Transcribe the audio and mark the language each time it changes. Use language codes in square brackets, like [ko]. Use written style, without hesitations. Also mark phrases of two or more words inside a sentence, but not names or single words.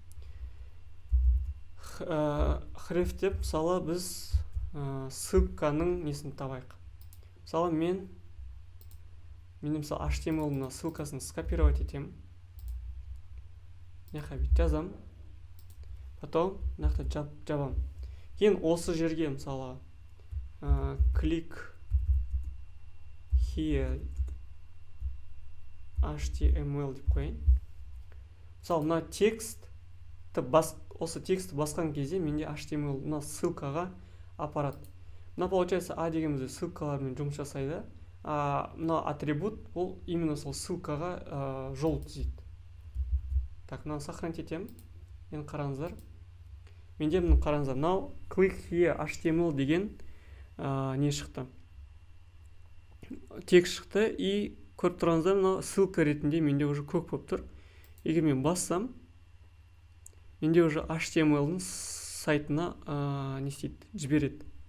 [kk] Href деп, мысалы, біз ссылканың несін табайық. Мысалы, мен мысалы HTML-ның ссылкасын скопировать етем. Мынақа бүйтіп жазам. Потом мынақты жабам. Кейін осы жерге мысалы [en] click here [kk] HTML деп қояйын. Мысалы, мына осы текстті басқан кезде менде HTML мына ссылкаға апарады. Мына получается А дегенімізде ссылкалармен жұмыс жасайды. Мына атрибут ол именно сол ссылкаға жол түзейді. Так, мынаны сохранить етем. Енді қараңыздар. Менде мына қараңыздар. Мынау [en] click here [kk] HTML деген не шықты. Текст шықты и көріп тұрғаныздар, мынау ссылка ретінде менде уже көк болып тұр. Егер мен бассам, менде уже HTML-ның сайтына не істейді, жібереді.